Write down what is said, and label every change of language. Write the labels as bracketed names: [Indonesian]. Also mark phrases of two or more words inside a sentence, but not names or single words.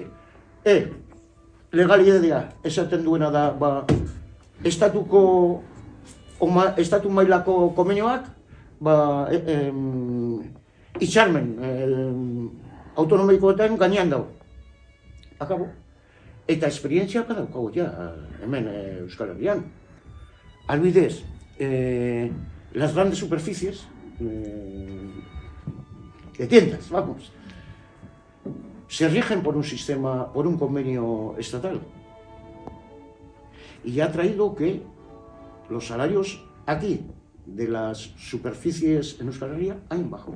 [Basque] Legalidadea esaten duena da, estatu mailako konbenioak, hitzarmen autonomikoetan gainean dago. Akabo. Eta esperientzia badaukagu hemen Euskal Herrian. Albidez, [Spanish] las grandes superficies de tiendas, se rigen por un convenio estatal. Y ha traído que los salarios aquí de las superficies en Euskal Herria han bajado.